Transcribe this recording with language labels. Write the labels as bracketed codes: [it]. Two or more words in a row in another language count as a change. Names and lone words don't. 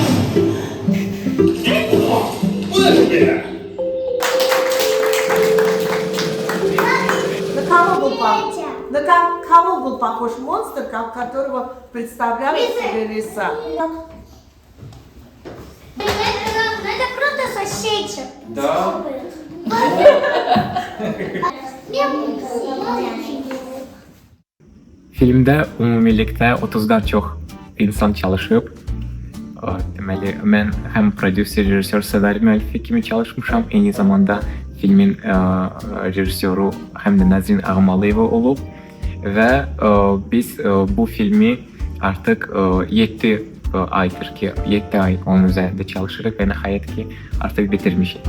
[tr] Bu ne böyle? [ru] на кого был похож монстр, которого представлял себе лиса? Это круто сосечек. Да. [az] Filmdə ümumilikdə 30-dan çox insan çalışıb. Deməli, mən həm prodüser, rejissor, ssenari müəllifi kimi çalışmışam, eyni zamanda filmin rejissoru həm də Nəzrin Ağmalayeva olub və biz bu filmi artıq 7 aydır ki, 7 ay onun üzərində çalışırıq və nəhayət ki, artıq bitirmişik.